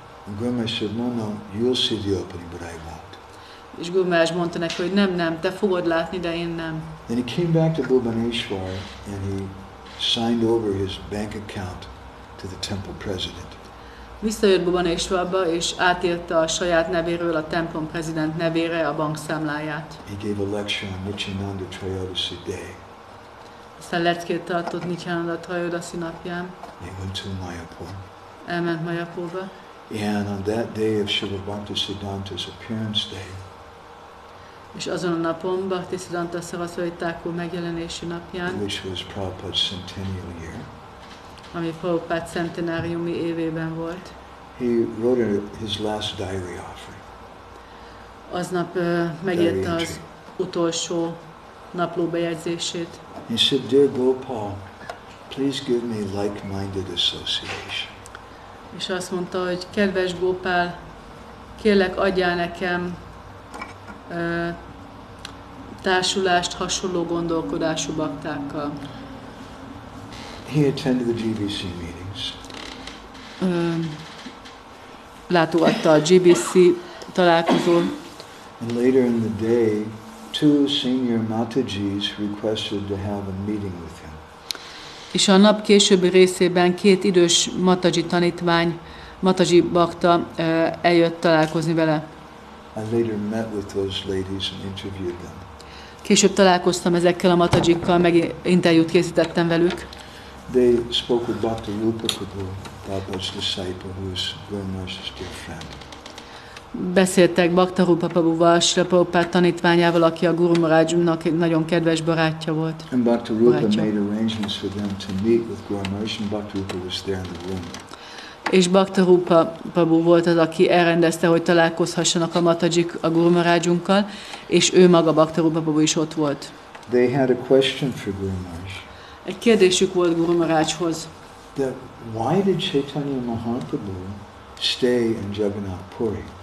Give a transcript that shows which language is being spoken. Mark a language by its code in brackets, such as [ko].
[en] And Gour Maharaj said, no, you'll see the opening, but I won't. [hu] És Gour Maharaj mondta neki, hogy nem, te fogod látni, de én nem. [en] Then he came back to Bhubaneswar and he signed over his bank account to the temple president. [hu] Visszajött Bhubaneswarba, és átírta a saját nevéről a templom prezident nevére a bankszámláját. [en] He gave a lecture on Nityananda Trayodasi Day. [hu] Aztán leckét tartott Nityananda Trayodasi napján. [en] He went to Mayapur. [hu] Elment Mayapurba. [en] And on that day of Srila Bhaktisiddhanta's appearance day, [hu] és azon a napon, Bhaktisiddhanta Saraswati Thakur megjelenési napján, [en] which was Prabhupada's centennial year, [hu] ami Prabhupád centenáriumi évében volt, [en] he wrote his last diary offering. [hu] Aznap megírta az utolsó naplóbejegyzését. [en] He said, Dear Gopal, please give me like-minded association. [hu] És azt mondta, hogy kedves Gopál, kérlek adjál nekem társulást hasonló gondolkodású baktákkal. [en] He attended the GBC meetings. [hu] Látogatta a GBC találkozón. [en] And later in the day, 2 senior Matajis requested to have a meeting with him. [hu] És a nap későbbi részében 2 idős Mataji tanítvány, Mataji bakta eljött találkozni vele. [en] I later met with those ladies and interviewed them. [hu] Később találkoztam ezekkel a Matajikkal, meg interjút készítettem velük. [en] They spoke with Dr. Rupa Kapoor, Prabhupada's disciple, who is Gour Maharaj's dear friend. [hu] Beszéltek Bhakta Rupa Prabhuval, Srila Prabhupád tanítványával, aki a Gour Maharajnak egy nagyon kedves barátja volt. [en] And Bhakta Rupa made arrangements for them to meet with Gour Maharaj, and Bhakta Rupa was there in the room. [hu] És Bhakta Rupa Prabhu volt az, aki elrendezte, hogy találkozhassanak a Matajik a Gour Maharajunkkal, és ő maga Bhakta Rupa Prabhu is ott volt. [en] They had a question for Gour Maharaj. [hu] Egy kérdésük volt Gour Maharajhoz. [en] That why did Chaitanya Mahaprabhu stay in Jagannath Puri?